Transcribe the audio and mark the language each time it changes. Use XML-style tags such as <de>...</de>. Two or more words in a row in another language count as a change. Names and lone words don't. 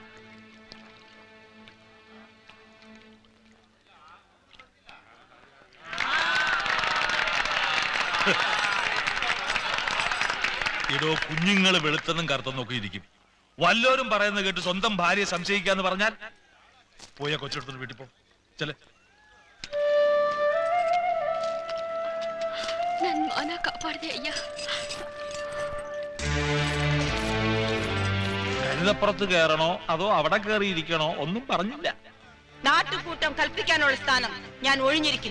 <ml>ഇടോ, കുഞ്ഞുങ്ങൾ വെളുത്തെന്നും കറുത്തെന്നും ഒക്കെ ഇരിക്കും. വല്ലോരും പറയുന്നത് കേട്ട് സ്വന്തം ഭാര്യയെ സംശയിക്കാന്ന് പറഞ്ഞാൽ പോയ കൊച്ചെടുത്തു വീട്ടിൽ പോ. ചെല്.</ml> <kn>ನನ್ನ ಮಾನ ಕಾಪಾಡಿದೆ ಅಯ್ಯ.</kn> <ml>കഴുതപ്പുറത്ത് കയറണോ അതോ അവിടെ കയറിയിരിക്കണോ ഒന്നും പറഞ്ഞില്ല. നാട്ടുകൂട്ടം കൽപ്പിക്കാനുള്ള സ്ഥാനം ഞാൻ ഒഴിഞ്ഞിരിക്കുന്നു.</ml>